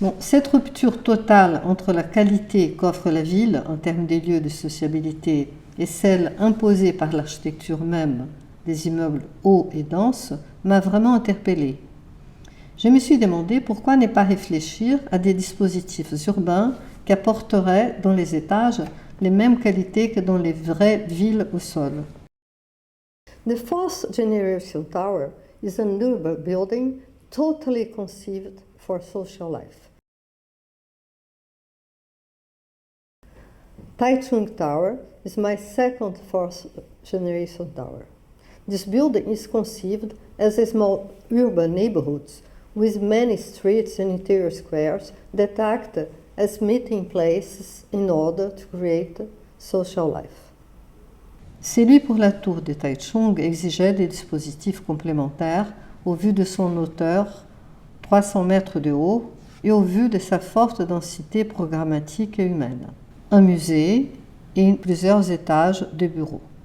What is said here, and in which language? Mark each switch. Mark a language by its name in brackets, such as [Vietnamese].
[French] Bon, cette rupture totale entre la qualité qu'offre la ville en termes des lieux de sociabilité et celle imposée par l'architecture même des immeubles hauts et denses m'a vraiment interpellée. Je me suis demandé pourquoi ne pas réfléchir à des dispositifs urbains qui apporteraient dans les étages les mêmes qualités que dans les vraies villes au sol. [English] The fourth generation tower is an urban building totally conceived for social life. Taichung Tower is my second fourth generation tower. This building is conceived as a small urban neighborhood with many streets and interior squares that act as meeting places in order to create social life. [French] Celui pour la tour de Taichung exigeait des dispositifs complémentaires au vu de son hauteur, 300 mètres de haut, et au vu de sa forte densité programmatique et humaine. Un musée et plusieurs étages de bureaux.